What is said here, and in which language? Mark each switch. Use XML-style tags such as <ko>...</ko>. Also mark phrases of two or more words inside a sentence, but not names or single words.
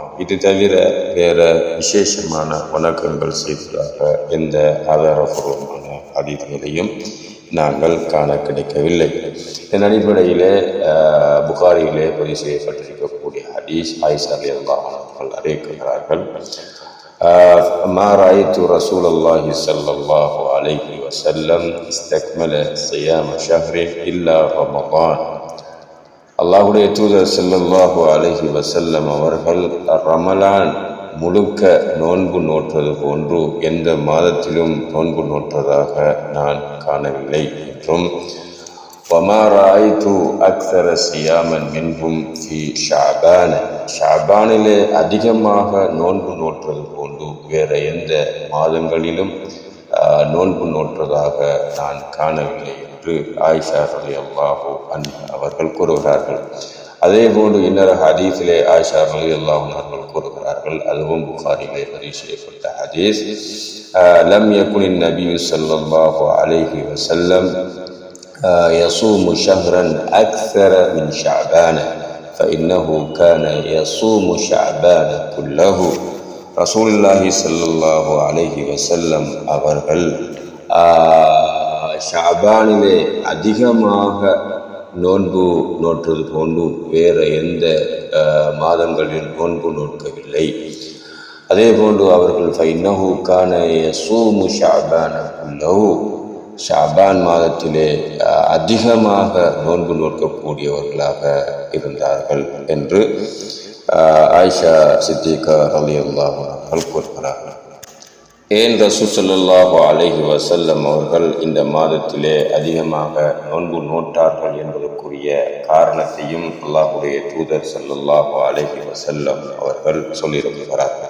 <ta>இது தவிர வேற விசேஷமான வணக்கங்கள் செய்ததாக எந்த ஆதாரபூர்வமான ஹதீஸ்களையும் நாங்கள் காண கிடைக்கவில்லை. இதன் அடிப்படையிலே புகாரியிலே பதிவு செய்யப்பட்டிருக்கக்கூடிய ஹதீஸ் ஆயிஷா</ta> <ar>رضي الله عنها</ar> <ta>அவர்கள் அறிவிக்கிறார்கள்,</ta> <ar>ما رأيت رسول الله صلى الله عليه وسلم استكمل صيام شهر إلا رمضان.</ar> <ta>அல்லாஹுடைய தூதர்</ta> <ar>صلى الله عليه وسلم</ar> <ta>அவர்கள் ரமலான் முழுக்க நோன்பு நோற்றது போன்று எந்த மாதத்திலும் நோன்பு நோற்றதாக நான் காணவில்லை என்றும்,</ta> <ar>وَمَا رَأَيْتُ أَكْثَرَ صِيَامًا مِنْهُمْ فِي شَعْبَانَ</ar> <ta>ஷாபானிலே அதிகமாக நோன்பு நோற்றது போன்று வேற எந்த மாதங்களிலும் நோன்பு நோற்றதாக நான் காணவில்லை என்று ஆயிஷா</ta> <ar>رضي الله عنها</ar> <ta>அவர்கள் கூறுகிறார்கள். அதே போன்று இன்னொரு ஹதீஸிலே ஆயிஷா</ta> <ar>رضي الله عنها</ar> <ta>அவர்கள் கூறுகிறார்கள், அதுவும் புகாரிலே பதிவு செய்யப்பட்ட ஹதீஸ்,</ta> <ar>لم يكن النبي صلى الله عليه وسلم يصوم شهرا أكثر من شعبان فإنه كان يصوم شعبان كله.</ar> <ta>ரசூலுல்லாஹி</ta> <ar>صلى الله عليه وسلم</ar> <ta>அவர்கள் ஷாபானிலே அதிகமாக நோன்பு நோற்றது போன்று வேற எந்த மாதங்களில் நோன்பு நோக்கவில்லை. அதே போன்று அவர்கள்</ta> <ar>فإنه كان يصوم شعبان كله</ar> <ta>ஷாபான் மாதத்திலே அதிகமாக நோன்பு நோக்கக்கூடியவர்களாக இருந்தார்கள் என்று ஆயிஷா சித்திகா</ta> <ar>رضي الله عنها</ar> <ta>கூறுகிறார்கள். ஏன் ரசூல்</ta> <ar>صلى الله عليه وسلم</ar> <ta>அவர்கள் இந்த மாதத்திலே அதிகமாக நோன்பு நோட்டார்கள் என்பதற்குரிய காரணத்தையும் அல்லாஹுடைய தூதர்</ta> <ar>صلى الله عليه وسلم</ar> <ta>அவர்கள் சொல்லியிருக்கிறார்கள்.</ta>